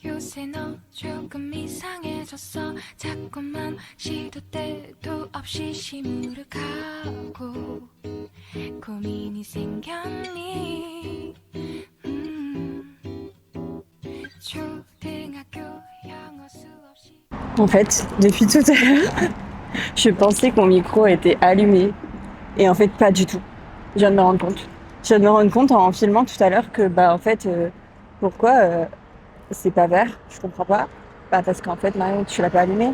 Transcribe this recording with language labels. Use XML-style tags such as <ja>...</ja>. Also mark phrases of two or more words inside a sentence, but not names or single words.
<ko>글쎄 너 조금 이상해졌어 자꾸만 시도 때도 없이 시무룩하고 고민이 생겼니 초등학교 영어 수업 시</ko> <fr>En fait, depuis tout à l'heure, je pensais que mon micro était allumé. Et en fait, pas du tout. Je viens de me rendre compte. Je viens de me rendre compte en filmant tout à l'heure que, bah, en fait, pourquoi c'est pas vert? Je comprends pas. Bah, parce qu'en fait, Marion, tu l'as pas allumé.</fr>